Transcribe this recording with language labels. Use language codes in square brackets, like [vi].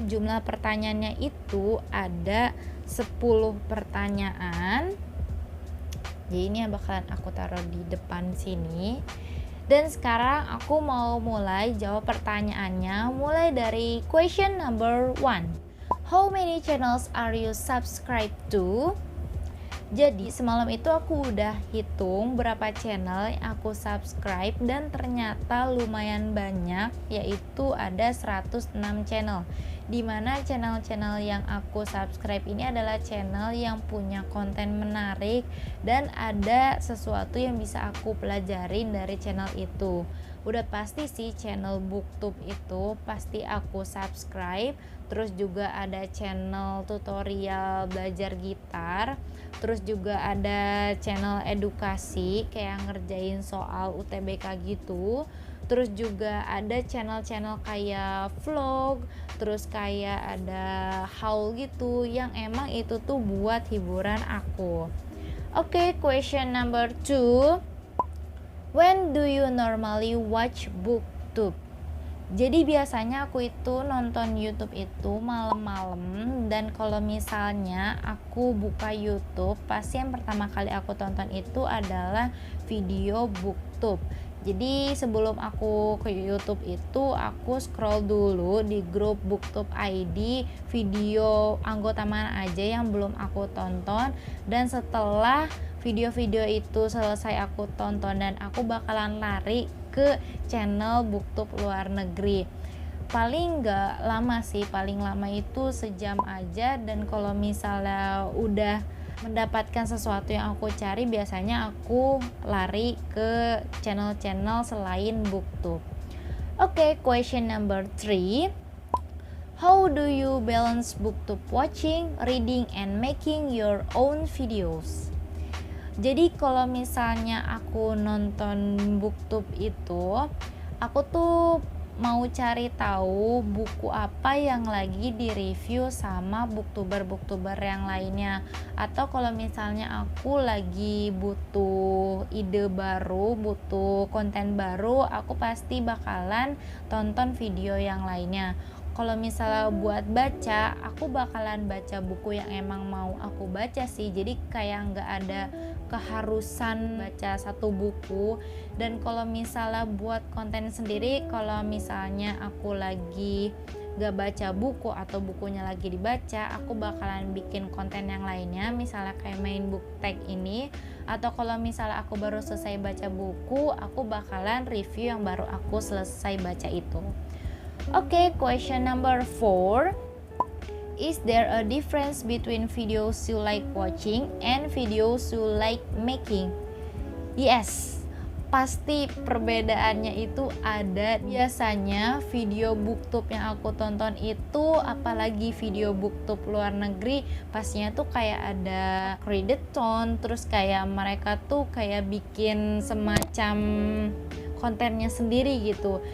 [id] Jumlah pertanyaannya itu ada 10 pertanyaan. Jadi ini yang bakalan aku taruh di depan sini. Dan sekarang aku mau mulai jawab pertanyaannya, mulai dari question number 1. [en] How many channels are you subscribed to? [id] Jadi semalam itu aku udah hitung berapa channel yang aku subscribe, dan ternyata lumayan banyak, yaitu ada 106 channel. Dimana channel-channel yang aku subscribe ini adalah channel yang punya konten menarik dan ada sesuatu yang bisa aku pelajarin dari channel itu. Udah pasti sih channel booktube itu pasti aku subscribe. Terus juga ada channel tutorial belajar gitar, terus juga ada channel edukasi kayak ngerjain soal UTBK gitu. Terus juga ada channel-channel kayak vlog, terus kayak ada haul gitu yang emang itu tuh buat hiburan aku. [en] Oke, question number 2. When do you normally watch booktube? [id] Jadi biasanya aku itu nonton YouTube itu malam-malam, dan kalau misalnya aku buka YouTube, pasti yang pertama kali aku tonton itu adalah video booktube. Jadi sebelum aku ke YouTube itu aku scroll dulu di grup booktube ID video anggota mana aja yang belum aku tonton, dan setelah video-video itu selesai aku tonton, dan aku bakalan lari ke channel booktube luar negeri. Paling gak lama sih, paling lama itu sejam aja. Dan kalau misalnya udah mendapatkan sesuatu yang aku cari, biasanya aku lari ke channel-channel selain booktube. [en] Oke, question number 3. How do you balance booktube watching, reading, and making your own videos? [id] Jadi kalau misalnya aku nonton booktube itu, aku tuh mau cari tahu buku apa yang lagi di-review sama booktuber-booktuber yang lainnya. Atau kalau misalnya aku lagi butuh ide baru, butuh konten baru, aku pasti bakalan tonton video yang lainnya. Kalau misalnya buat baca, aku bakalan baca buku yang emang mau aku baca sih. Jadi kayak nggak ada keharusan baca satu buku. Dan kalau misalnya buat konten sendiri, kalau misalnya aku lagi nggak baca buku atau bukunya lagi dibaca, aku bakalan bikin konten yang lainnya, misalnya kayak main book tag ini. Atau kalau misalnya aku baru selesai baca buku, aku bakalan review yang baru aku selesai baca itu. [en] Oke, question number 4. Is there a difference between videos you like watching and videos you like making? [id] Yes, pasti perbedaannya itu ada. Biasanya video booktube yang aku tonton itu, apalagi video booktube luar negeri, pastinya tuh kayak ada crediton, terus kayak mereka tuh kayak bikin semacam kontennya sendiri gitu.